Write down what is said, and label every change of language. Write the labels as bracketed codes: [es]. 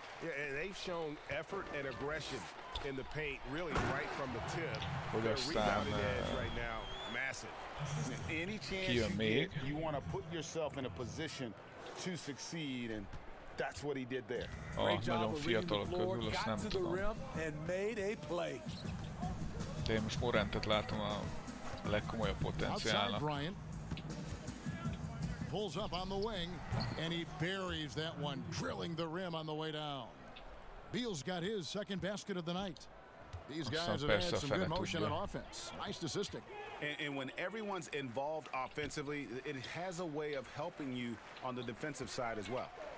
[en] Yeah, and they've shown effort and aggression in the paint, really right from the tip. Their rebounding edge right now, massive. Any chance you get, you want to put yourself in a position to succeed, and that's what he did there. Great job of reading the floor, got to the rim, and made a play. [hu] De én most Morantet látom a legkomolyabb potenciálnak. [en] Pulls up on the wing, and he buries that one, drilling the rim on the way down. Beal's got his second basket of the night. These guys have had some good motion on offense. Nice assisting. And when everyone's involved offensively, it has a way of helping you on the defensive side as well.